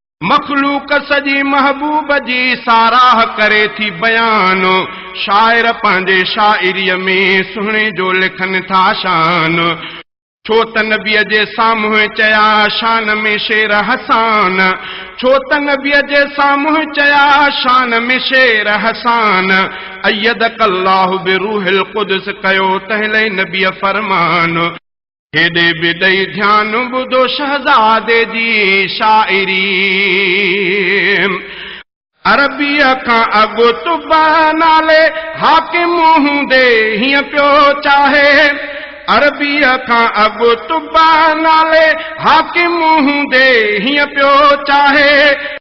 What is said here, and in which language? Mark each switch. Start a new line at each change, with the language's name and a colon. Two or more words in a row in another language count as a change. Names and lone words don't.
Sindhi: مخلوق سڄي محبوب جي ساراهه ڪري ٿي بيان، شاعر پنهنجي شاعريءَ ۾ سهڻي جو لکن ٿا شان. ڇو ته نبيءَ جي سامهون چيا، شان ۾ شير حسان، ڇو ته نبيءَ جي سامهون چيا، شان ۾ شير حسان.
Arabic: ايدك الله بروح القدس
Sindhi: ڪيو، تنهن لاءِ نبيءَ فرمان. هيڏي به ڏيئي ڌيان ٻڌو شهزادي جي شاعري. عربيءَ کان اڳ طب نالي حاڪم هوندي هيئن پيو چاهي، عربيءَ کان اڳ طب نالي حاڪم هوندي هيئن پيو چاهي.